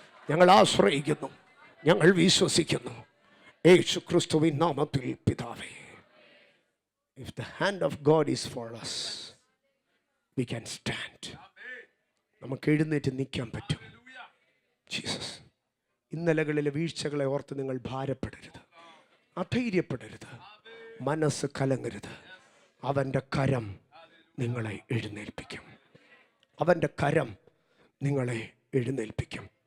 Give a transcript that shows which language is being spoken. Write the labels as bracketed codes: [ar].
[ml] ഞങ്ങൾ ആശ്രയിക്കുന്നു, ഞങ്ങൾ വിശ്വസിക്കുന്നു. യേശു ക്രിസ്തുവിൻ നാമത്തിൽ പിതാവേ. [en] If the hand of God is for us, we can stand. [ml] നമുക്ക് എഴുന്നേറ്റ് നിൽക്കാൻ പറ്റും. ജീസസ്, ഇന്നലകളിലെ വീഴ്ചകളെ ഓർത്ത് നിങ്ങൾ ഭാരപ്പെടരുത്, അധൈര്യപ്പെടരുത്, മനസ്സ് കലങ്ങരുത്. അവൻ്റെ കരം നിങ്ങളെ എഴുന്നേൽപ്പിക്കും. അവൻ്റെ കരം നിങ്ങളെ എഴുന്നേൽപ്പിക്കും.